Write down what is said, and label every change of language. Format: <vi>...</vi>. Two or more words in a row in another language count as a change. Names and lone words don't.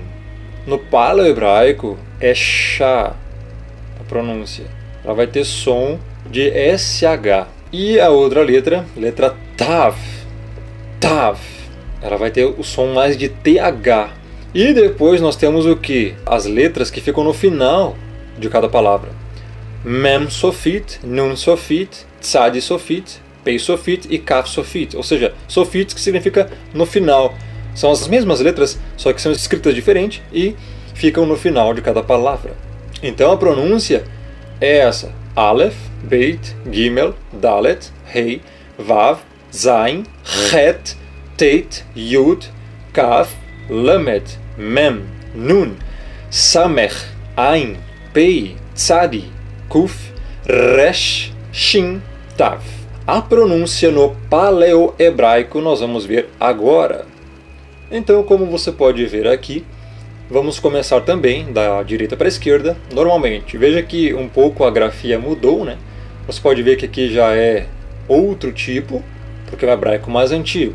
<pt>No paleohebraico é Shá, a pronúncia. Ela vai ter som de SH. E a outra letra, letra Tav. Tav. Ela vai ter o som mais de TH. E depois nós temos o que? As letras que ficam no final de cada palavra.</pt> <he>מם סופית, נון סופית, צדי סופית, פא סופית e כף סופית.</he> <pt>Ou seja, sofit que significa no final. São as mesmas letras, só que são escritas diferente e ficam no final de cada palavra. Então a pronúncia é essa:</pt> <he>אלף, בית, גימל, דלת, הא, וו, זין, חית, טית, יוד, כף, למד, מם, נון, סמך, עין, פא, צדי, קוף, ריש, שין, תו.</he> <pt>A pronúncia no paleohebraico nós vamos ver agora. Então, como você pode ver aqui, vamos começar também da direita para a esquerda, normalmente. Veja que um pouco a grafia mudou, né? Você pode ver que aqui já é outro tipo, porque é o hebraico mais antigo.</pt>